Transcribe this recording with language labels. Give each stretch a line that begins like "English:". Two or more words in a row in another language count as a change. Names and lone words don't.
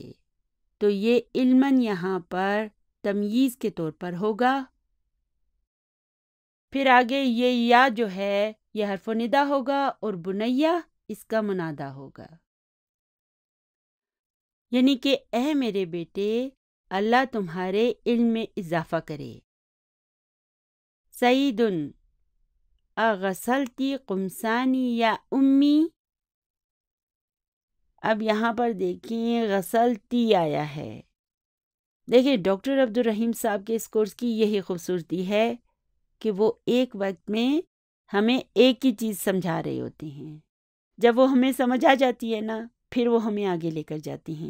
Urdu: تو یہ علماً یہاں پر تمییز کے طور پر ہوگا۔ پھر آگے یہ یا جو ہے یہ حرف ندا ہوگا اور بنیہ اس کا منادہ ہوگا، یعنی کہ اے میرے بیٹے، اللہ تمہارے علم میں اضافہ کرے۔
Arabic: سعیدن اغسلتی قمصانی یا امی،
Urdu: اب یہاں پر دیکھیں غسلتی آیا ہے۔ دیکھیں ڈاکٹر عبدالرحیم صاحب کے اس کورس کی یہی خوبصورتی ہے کہ وہ ایک وقت میں ہمیں ایک ہی چیز سمجھا رہے ہوتے ہیں۔ جب وہ ہمیں سمجھ آ جاتی ہے نا، پھر وہ ہمیں آگے لے کر جاتی ہیں۔